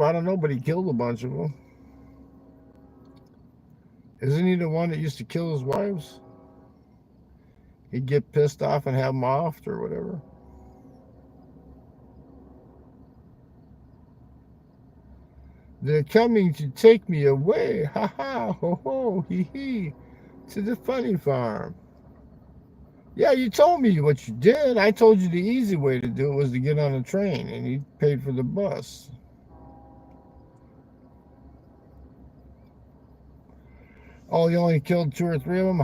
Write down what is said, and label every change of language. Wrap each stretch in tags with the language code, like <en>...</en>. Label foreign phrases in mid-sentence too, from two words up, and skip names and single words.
<en>I don't know, but he killed a bunch of them. Isn't he the one that used to kill his wives? He'd get pissed off and have them offed or whatever. They're coming to take me away, ha ha, ho ho, hee hee, to the funny farm. Yeah, you told me what you did. I told you the easy way to do it was to get on a train, and he paid for the bus. Oh, he only killed 2 or 3 of them?</en>